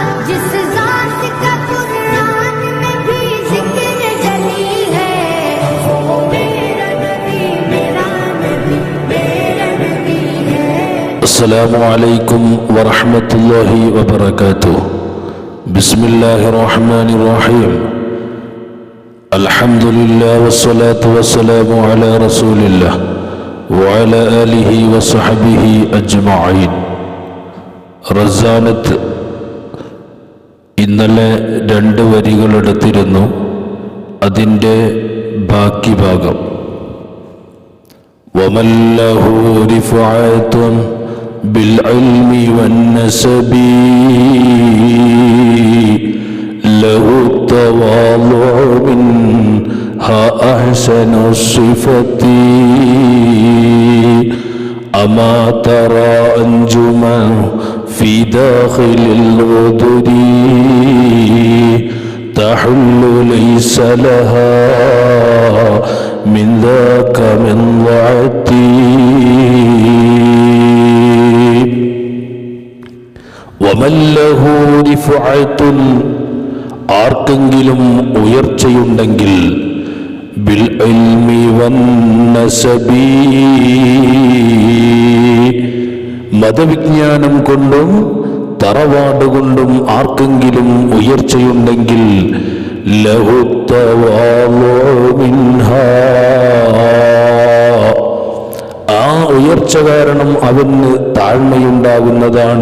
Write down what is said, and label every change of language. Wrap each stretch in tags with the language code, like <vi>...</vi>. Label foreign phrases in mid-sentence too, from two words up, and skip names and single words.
<ar>السلام عليكم ورحمة الله وبركاته. بسم الله الرحمن الرحيم. الحمد لله والصلاة والسلام على رسول الله وعلى آله وصحبه أجمعين.</ar> <ml>റസാനത്ത് ഇന്നലെ 2 വരികൾ എടുത്തിരുന്നു. അതിൻ്റെ ബാക്കി ഭാഗം</ml> <ar>ومن له رفعة بالعلم والنسب له التواضع منها أحسن الصفة أما ترى أنجما في داخل الغدر تحل ليس لها من ذاك من ضعتي ومن له رفعة</ar> <ml>ആർക്കെങ്കിലും ഉയർച്ചയുണ്ടെങ്കിൽ</ml> <ar>بالعلم والنسب</ar> <ml>മതവിജ്ഞാനം കൊണ്ടും തറവാട് കൊണ്ടും ആർക്കെങ്കിലും ഉയർച്ചയുണ്ടെങ്കിൽ</ml> <ar>له التواضع منها</ar> <ml>ആ ഉയർച്ച കാരണം അവന് താഴ്മയുണ്ടാകുന്നതാണ്.</ml>